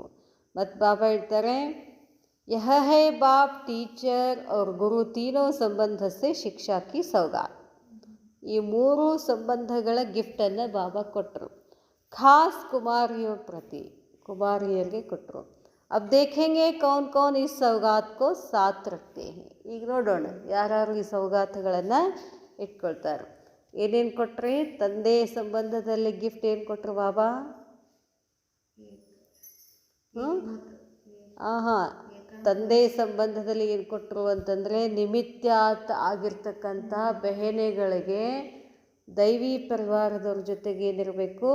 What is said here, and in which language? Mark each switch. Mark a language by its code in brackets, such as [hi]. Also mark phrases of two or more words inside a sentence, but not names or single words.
[kn] ಮತ್ತು ಬಾಬಾ ಹೇಳ್ತಾರೆ, [hi] यह है बाप, टीचर और गुरु तीनों संबंध से शिक्षा की सौगात. [kn] ಈ 3 ಸಂಬಂಧಗಳ ಗಿಫ್ಟನ್ನು ಬಾಬಾ ಕೊಟ್ಟರು. ಖಾಸ್ ಕುಮಾರಿಯರಿಗೆ ಕೊಟ್ಟರು. [hi] अब देखेंगे कौन कौन इस सौगात को साथ रखते हैं. [kn] ಈಗ ನೋಡೋಣ ಯಾರು ಈ ಸೌಗಾತಗಳನ್ನು ಇಟ್ಕೊಳ್ತಾರೆ. ಏನೇನು ಕೊಟ್ರಿ? ತಂದೆ ಸಂಬಂಧದಲ್ಲಿ ಗಿಫ್ಟ್ ಏನು ಕೊಟ್ಟರು ಬಾಬಾ? ತಂದೆ ಸಂಬಂಧದಲ್ಲಿ ಏನು ಕೊಟ್ಟರು ಅಂತಂದರೆ, ನಿಮಿತ್ಯಾತ್ ಆಗಿರ್ತಕ್ಕಂಥ ಬೆಹೆನೆಗಳಿಗೆ ದೈವಿ ಪರಿವಾರದವ್ರ ಜೊತೆಗೆ ಏನಿರಬೇಕು?